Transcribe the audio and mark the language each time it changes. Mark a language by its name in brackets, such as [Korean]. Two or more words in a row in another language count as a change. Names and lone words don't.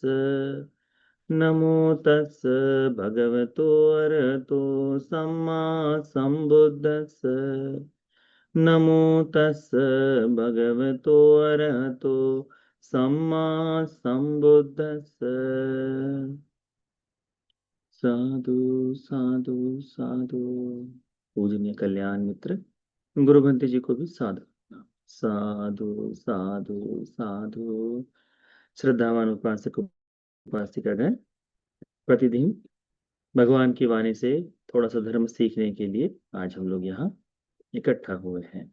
[Pali] नमो तस् भगवतो अरहतो सम्मा सम्बुद्धस्स। नमो तस् भगवतो अरहतो सम्मा सम्बुद्धस्स। साधु साधु साधु। [Hindi] पूजनीय कल्याण मित्र गुरु भंते जी को भी [Pali] साधु साधु साधु साधु। [Hindi] श्रद्धावान उपासक उपासिकागण, प्रतिदिन भगवान की वाणी से थोड़ा सा धर्म सीखने के लिए आज हम लोग यहाँ इकट्ठा हुए हैं।